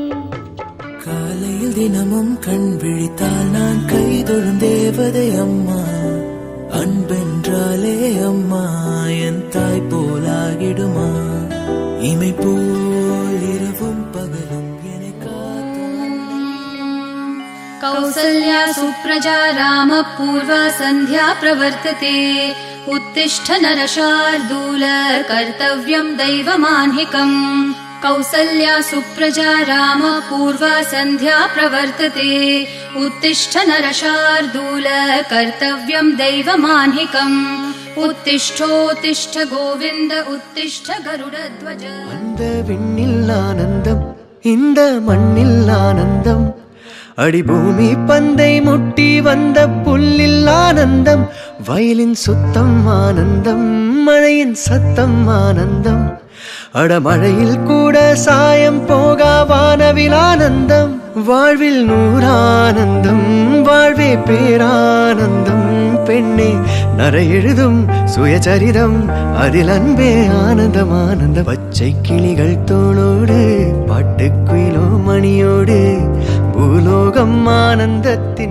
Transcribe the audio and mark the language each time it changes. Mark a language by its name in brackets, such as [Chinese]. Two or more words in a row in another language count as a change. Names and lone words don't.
[Tamil] காலையில் தினமும் கண் விழித்தால் நான் கைதொழும் தேவதை அம்மா அன்பென்றாலே அம்மா என் தாய் போலாகிடுமா இமை போல் இரவும் பகலும் என்னை காத்து [Sanskrit] कौसल्या सुप्रजा राम पूर्वा सन्ध्या प्रवर्तते उत्तिष्ठ नरशार्दूल कर्तव्यं दैवमान्हिकम् कौसल्या सुप्रजा राम पूर्वा सन्ध्या प्रवर्तते उत्तिष्ठ नरशार्दूल कर्तव्यं दैवमान्हिकम् उत्तिष्ठोत्तिष्ठ गोविन्द उत्तिष्ठ गरुडध्वज [Tamil] அந்த விண்ணில் ஆனந்தம் இந்த மண்ணில் ஆனந்தம் அடி பூமி பந்தை முட்டி வந்த புல்லில் ஆனந்தம் வயலின் சுத்தம் ஆனந்தம் மழையின் சத்தம் ஆனந்தம் அடமழையில் கூட சாயம் போகா வானவில் ஆனந்தம் வாழ்வில் நூறானந்தம் வாழ்வே பேரானந்தம் பெண்ணே நரை எழுதும் சுயசரிதம் அதில் அன்பே ஆனந்தம் ஆனந்த பச்சை கிளிகள் தோளோடு பாட்டுக்குயிலோ மணியோடு பூலோகம் ஆனந்தத்தின்